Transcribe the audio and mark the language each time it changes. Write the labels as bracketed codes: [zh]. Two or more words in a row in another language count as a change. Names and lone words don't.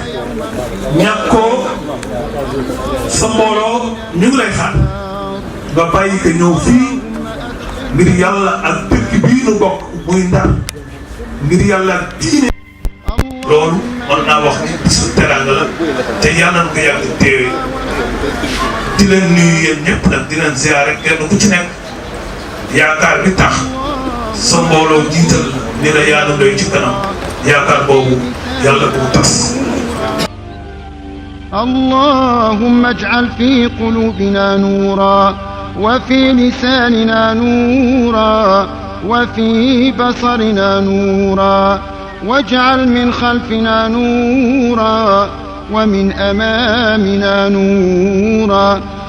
[wo] ñàkkoo sa mbooloo ñu ngi lay xaar nga bàyyi ko ñëw fii ngir yàlla ak dëkk bii nu bokk muy Ndar ngir yàlla ak diine loolu mën naa wax ni bisu teraanga la te yàlla na ko yàgg teewee di leen nuyu yéen ñëpp nag di leen ziare kenn ku ci nekk yaakaar bi tax sa mbooloo jiital ni la yàlla doy ci kanam yaakaar boobu yàlla bu tas. [ar] اللهم اجعل في قلوبنا نورا وفي لساننا نورا وفي بصرنا نورا واجعل من خلفنا نورا ومن أمامنا نورا